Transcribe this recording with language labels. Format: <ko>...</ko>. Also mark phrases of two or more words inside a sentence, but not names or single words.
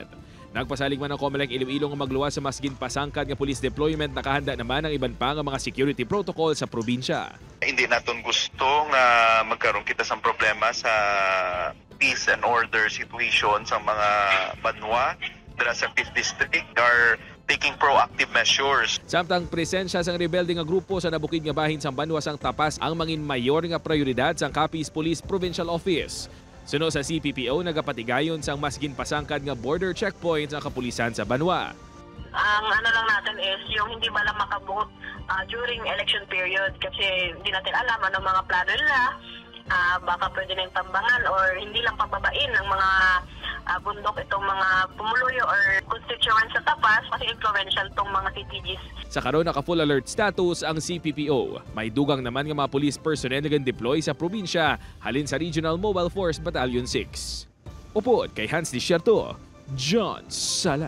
<hil>Nagpasalig man ang COMELEC Iloilo nga magluwas sa mas ginpasangkad nga</hil> <en>police deployment,</en> <hil>nakahanda naman ang iban pa nga mga</hil> <en>security protocol</en> <hil>sa probinsya. Hindi naton gusto nga magkaroon kita sa problema sa</hil> <en>peace and order situation</en> <hil>sa mga banwa dira sa 5th District</hil> <en>are taking proactive measures.</en> <hil>Samtang presensya sang rebelde nga grupo sa nabukid nga bahin sang banwa sang Tapas ang mangin mayor nga prioridad sang Capiz Police Provincial Office. Suno sa CPPO, nagapatigayon sang mas ginpasangkad nga</hil> <en>border checkpoints</en> <hil>ang kapulisan sa banwa.</hil> <tl>Ang ano lang natin is yung hindi ba lang makabuot</tl> <en>during election period</en> <tl>kasi hindi natin alam ano mga plano nila. Baka pwede na yung tambangan or hindi lang pababain ng mga bundok itong mga pumuluyo or constituents sa Tapas kasi influential itong mga CTGs.</tl> <hil>Sa karon naka</hil> <en>full alert status</en> <hil>ang CPPO. May dugang naman nga mga</hil> <en>police personnel</en> <hil>na deploy sa probinsya halin sa Regional Mobile Force Battalion 6. Upod kay Hans Desierto, John Sala.</hil>